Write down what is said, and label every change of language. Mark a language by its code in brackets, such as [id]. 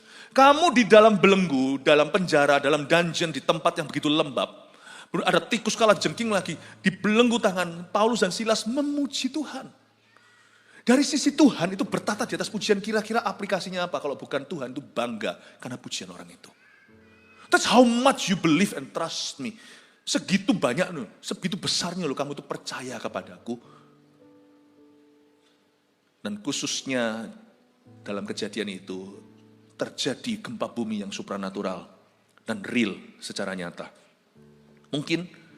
[id] Kamu di dalam belenggu, dalam penjara, dalam dungeon, di tempat yang begitu lembab, ada tikus kala jengking lagi, di belenggu tangan Paulus dan Silas memuji Tuhan. Dari sisi Tuhan itu bertata di atas pujian, kira-kira aplikasinya apa? Kalau bukan Tuhan itu bangga karena pujian orang itu. [en] That's how much you believe and trust me. [id] Segitu banyak, segitu besarnya kamu itu percaya kepadaku. Dan khususnya dalam kejadian itu terjadi gempa bumi yang supranatural dan real secara nyata. Mungkin